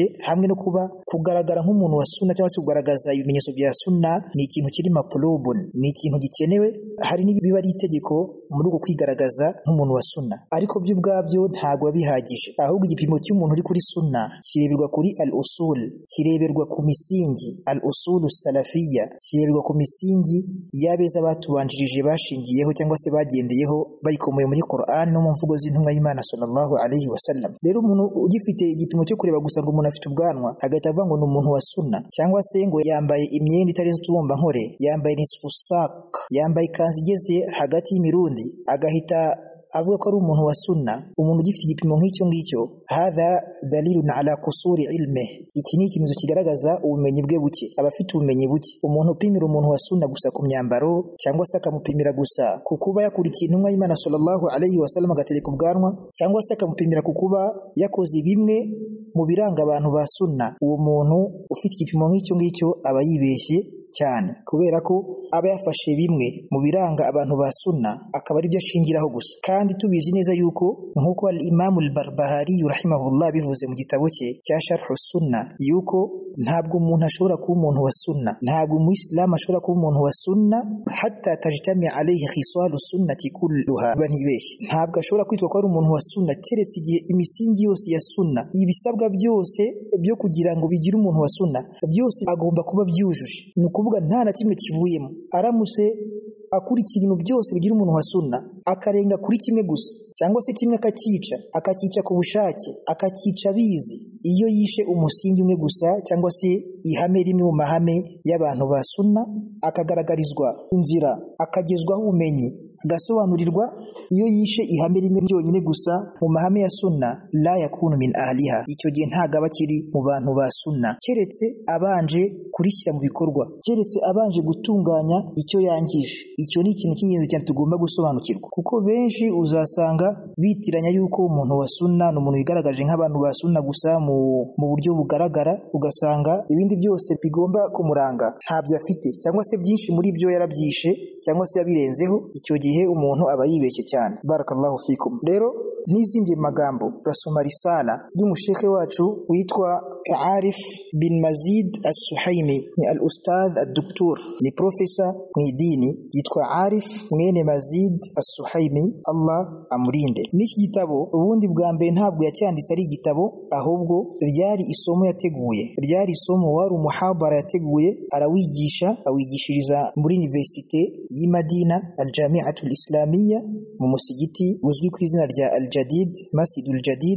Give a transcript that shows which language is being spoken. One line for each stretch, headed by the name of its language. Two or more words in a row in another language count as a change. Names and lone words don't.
Kinyarwanda: Hamwe no kuba kugaragara nk'umuntu wa sunna cyangwa se kugaragaza ibimenyetso bya sunna ni ikintu kiri matlubun, ni ikintu gikenewe, hari n'ibiba ari itegeko muri uko kwigaragaza nk'umuntu wa sunna, ariko byo ubwabyo ntabwo bihagije. Ahubwo igipimo cy'umuntu uri kuri sunna kireberwa kuri al-usul, kireberwa ku misingi
Arabic: الأصول السلفية,
Kinyarwanda: kireberwa ku misingi y'abeza batubanjirije bashingiyeho cyangwa se bagendeyeho bayikomoye muri Qur'an no mu mvugo z'intumwa y'Imana
Arabic: صلى الله عليه وسلم.
Kinyarwanda: Rero umuntu ugifite igipimo cyo kureba gusa ngo umuntu afite ubwanwa agahita avuga ngo ni umuntu wa sunna, cyangwa se ngo yambaye imyenda itarenze utubumba nkore, yambaye
Arabic: نصف الساق,
Kinyarwanda: yambaye ikanzu igeze hagati y'imirundi, agahita avuga ko ari umuntu wa sunna. Umuntu ugifite igipimo nk'icyo ngicyo,
Arabic: هذا دليل على قصور العلم,
Kinyarwanda: iki ni ikimenyetso kigaragaza ubumenyi bwe buke, abafite ubumenyi buke. Umuntu upimira umuntu wa sunna gusa ku myambaro, cyangwa se akamupimira gusa ku kuba yakurikiye intumwa y'Imana
Arabic: صلى الله عليه وسلم
Kinyarwanda: agategeka ubwanwa, cyangwa se akamupimira ku kuba yakoze bimwe mu biranga abantu ba sunna, uwo muntu ufite igipimo nk'icyo ngicyo aba yibeshye cyane, kubera ko aba yafashe bimwe mu biranga abantu ba sunna akaba ari byo ashingiraho gusa. Kandi tubizi neza yuko nk'uko al-Imam al-Barbahari rahimahullah bivuze mu gitabo cye cya Sharh sunna, yuko ntabwo umuntu ashobora kuba umuntu wa sunna, ntabwo umuyisilamu ashobora kuba umuntu wa sunna
Arabic: حتى تجتمع عليه خصال السنة كلها,
Kinyarwanda: banibeshye, ntabwo ashobora kwitwa ko ari umuntu wa sunna keretse igihe imisingi yose ya sunna, ibisabwa byose byo kugira ngo bigire umuntu wa sunna byose agomba kuba byujuje. Ni ukuvuga nta na kimwe kivuyemo. Aramutse akurikira ibintu byose bigira umuntu wa sunna akarenga kuri kimwe gusa, cyangwa se kimwe akakica ku bushake, akakica bizi, iyo yishe umusingi umwe gusa cyangwa se ihame rimwe mu mahame y'abantu ba sunna, akagaragarizwa inzira, akagezwaho ubumenyi, agasobanurirwa iyo yishe ihame rimwe ryonyine gusa mu mahame ya sunna
Arabic: لا يكون من أهلها,
Kinyarwanda: icyo gihe ntago aba kiri mu bantu ba sunna, keretse abanje kurishyira mu bikorwa, keretse abanje gutunganya icyo yangije. Icyo ni ikintu cy'ingenzi cyane tugomba gusobanukirwa, kuko benshi uzasanga bitiranya yuko umuntu wa sunna ni umuntu wigaragaje nk'abantu ba sunna gusa mu buryo bugaragara, ugasanga ibindi byose bigomba kumuranga ntabyo afite, cyangwa se byinshi muri byo yarabyishe cyangwa se yabirenzeho. Icyo gihe umuntu aba yibeshye cyane.
Arabic: بارك الله فيكم.
Kinyarwanda: Rero n'izindi magambo turasoma risala y'umushekhe wacu witwa Arif bin Mazid As-Suhaimi, ni
Arabic: الأستاذ الدكتور,
Kinyarwanda: ni professor mu idini, yitwa Arif mwene Mazid As-Suhaimi, Allah amurinde. N'iki gitabo ubundi bwa mbere ntabwo yacyanditse ari igitabo, ahubwo ryari isomo yateguye, ryari isomo wari umuhadara yateguye, arawigisha, awigishiriza muri universite y'i Madina
Arabic: الجامعة الإسلامية
Kinyarwanda: mu musigiti uzwi ku izina rya Al-Jadid, Masjidul Jadid.